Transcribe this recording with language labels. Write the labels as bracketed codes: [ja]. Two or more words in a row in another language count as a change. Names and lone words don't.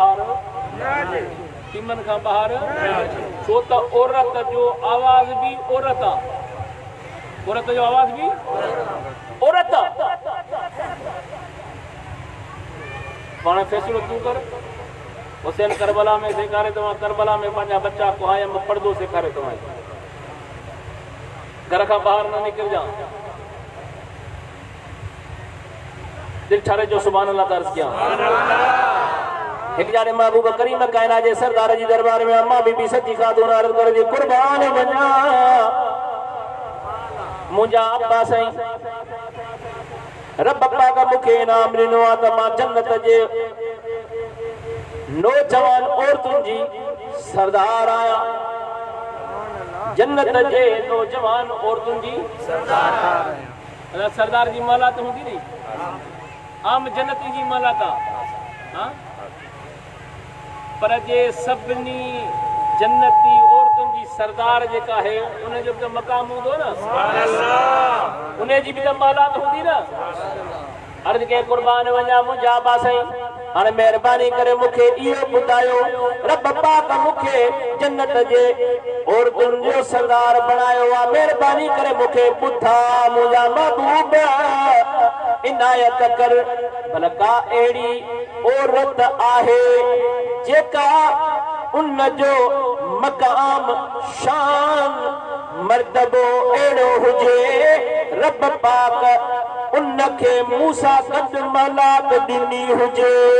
[sd] ॿाहिरि छो त औरत जो आवाज़ भी औरत आहे औरत जो आवाज़ भी औरत पाण फैसलो तू कर हुसैन करबला में सेखारे तव्हां करबला में पंहिंजा बच्चा कुहाया में पर्दो सेखारे तव्हां घर खां ॿाहिरि न निकिरजां दिल ठारे जो [ar] سبحان الله [ur] درج کیا ایک [sd] जाने महबूब करीम कायनात जे सरदार जी दरबार में अम्मा बीबी सच्ची खातून अर्ज कर जी कुर्बान वञा मुंहिंजा अब्बा साईं रब पाक मूंखे इनाम ॾिनो आहे त मां जन्नत जे नौजवान औरतुनि जी सरदार आहियां जन्नत जे नौजवान औरतुनि जी सरदार जी मौलात हूंदी नी आम जन्नती जी मौलात आहे पर जे सभिनी जन्नती औरतुनि जी सरदार जेका है उन जो भी मकाम हूंदो न [ar] سبحان الله [sd] उन जी भी मौलात हूंदी न अर्ज के कुर्बान वञा मुंहिंजा अब्बा साईं हाणे महिरबानी करे मूंखे इहो ॿुधायो रब पाक मूंखे जन्नत जे औरतुनि जो सरदार बणायो आहे महिरबानी करे मूंखे ॿुधा मुंहिंजा महबूब इनायत कर भला का अहिड़ी औरत आहे जेका उन जो मकाम शान मर्तबो अहिड़ो हुजे रब पाक उनखे मूसा गॾु मौलात ॾिनी हुजे